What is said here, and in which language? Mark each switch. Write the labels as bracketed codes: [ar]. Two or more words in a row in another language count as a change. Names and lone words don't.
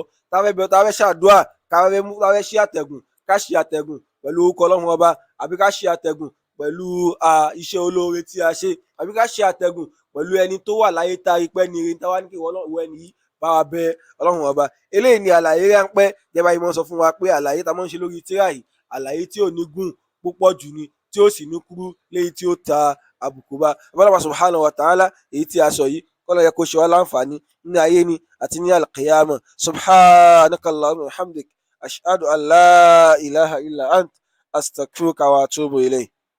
[yo] Tá fẹ́ ṣàdúrà, tá fẹ́ ṣe àtẹ̀gùn, ká ṣe àtẹ̀gùn pẹ̀lú orúkọ Ọlọ́run ọba, àbí ká ṣe àtẹ̀gùn pẹ̀lú iṣẹ́ olóore tí a ṣe, àbí ká ṣe àtẹ̀gùn pẹ̀lú ẹni tó wà láyé tá a rí pẹ́ ni ire tá wá ní kí ìwọ ẹni yìí bá wa bẹ Ọlọ́run ọba. Eléyìí ni àlàyé ráńpẹ́ gẹ́gẹ́ bá yìí mọ́ sọ fún wa pé àlàyé tá a máa ń ṣe lórí tírà yìí àlàyé tí ò ní gùn púpọ̀ jù ni, tí ó sì ní kúrú léyìí tí ó ta àbùkù bá. [ar] الله سبحانه وتعالى [yo] èyí tí a sọ yìí kọ́lọ́ yẹ kó ṣe wá láǹfààní ní ayé ni àti ní al-qiyama. [ar] سبحانك اللهم وبحمدك أشهد أن لا إله إلا أنت أستغفرك وأتوب إليك.